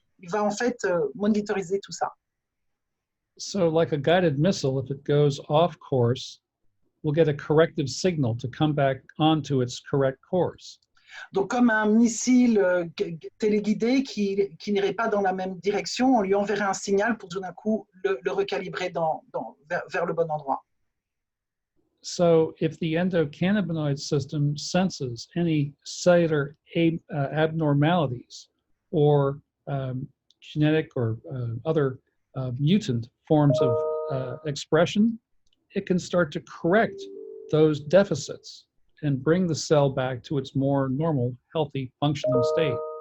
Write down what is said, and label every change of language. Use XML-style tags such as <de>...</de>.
<fr>Il va en fait monitoriser tout ça.</fr> <en>So like a guided missile, if it goes off course, we'll get a corrective signal to come back onto its correct course.</en> <fr>Donc comme un missile téléguidé qui n'irait pas dans la même direction, on lui enverrait un signal pour tout d'un coup le recalibrer vers le bon endroit.</fr> <en>So if the endocannabinoid system senses any cellular abnormalities or genetic or other mutant forms of expression, it can start to correct those deficits and bring the cell back to its more normal, healthy, functioning state.</en>